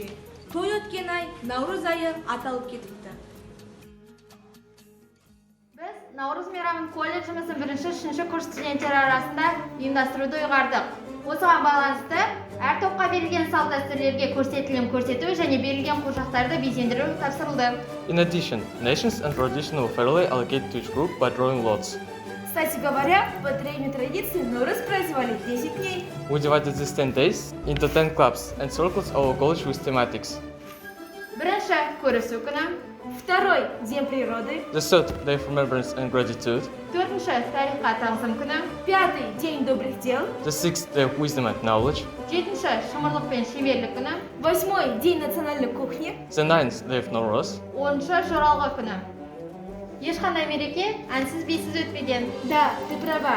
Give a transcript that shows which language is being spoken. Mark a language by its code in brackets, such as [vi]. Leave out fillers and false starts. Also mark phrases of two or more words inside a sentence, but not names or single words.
[kk] Той өткен ай Наурыз айы аталып кетіпті. Біз Наурыз мейрамын колледжіміздің 1-3 курс студенттері арасында ұйымдастыруды ұйғардық. Осыған байланысты әр топқа берілген салт дәстүрлерге көрсетілім көрсету және берілген қожақтарды безендіру тапсырылды. [en] In addition, nations and tradition were fairly allocated to each group by drawing lots. [ru] Кстати говоря, по древней традиции Наурыз праздновали 10 дней. [en] We divided these 10 days into 10 clubs and circles our college with thematics. [kk] Бірінші көрісу күні, [ru] Второй день природы. [en] The third, day of remembrance and gratitude. [kk] төртінші тарихқа тағзым күні, [ru] Пятый день добрых дел. [en] The sixth, day of wisdom and knowledge. [kk] жетінші шымырлық пен шеберлік күні, [ru] Восьмой день национальной кухни. [en] The ninth, day of Nowruz. [kk] 10-шы жоралғы күні. Ешқандай мереке әнсіз бисіз өтпеген. [ru] Да, ты права.